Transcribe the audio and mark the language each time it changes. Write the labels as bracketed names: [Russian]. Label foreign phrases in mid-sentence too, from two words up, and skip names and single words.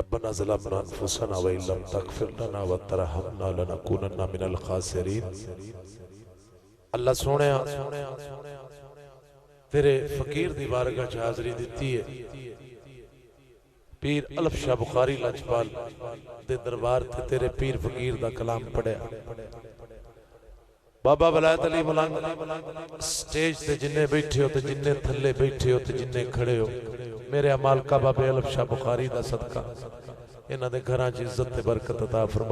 [Arabic] ربنا ظلمنا أنفسنا وإن لم تغفر لنا وترحمنا لنكونن من الخاسرين. [Punjabi] ਅੱਲਾਹ ਸੋਹਣਿਆ ਤੇਰੇ ਫ਼ਕੀਰ ਦੀ ਬਾਰਗਾਹ ਚ ਹਾਜ਼ਰੀ ਦਿੱਤੀ ਹੈ। ਪੀਰ ਅਲਫ਼ ਸ਼ਾਹ ਬੁਖ਼ਾਰੀ ਲਜਪਾਲ ਦੇ ਦਰਬਾਰ ਤੇ ਤੇਰੇ ਪੀਰ ਫ਼ਕੀਰ ਦਾ ਕਲਾਮ ਪੜ੍ਹਿਆ। ਬਾਬਾ ਵਲਾਇਤ ਅਲੀ ਮਲੰਗ ਸਟੇਜ ਤੇ ਜਿਹੜੇ ਬੈਠੇ ਹੋ ਤੇ ਜਿਹੜੇ ਥੱਲੇ ਬੈਠੇ ਹੋ ਤੇ ਜਿਹੜੇ ਖੜ੍ਹੇ ਹੋ, ਮੇਰੇ ਮਾਲਕਾ ਬਾਬੇ ਅਲਫ਼ ਸ਼ਾਹ ਬੁਖ਼ਾਰੀ ਦਾ ਸਦਕਾ ਇਨ੍ਹਾਂ ਦੇ ਘਰਾਂ ਚ ਇੱਜ਼ਤ ਤੇ ਬਰਕਤ ਅਤਾ ਫ਼ਰਮਾ।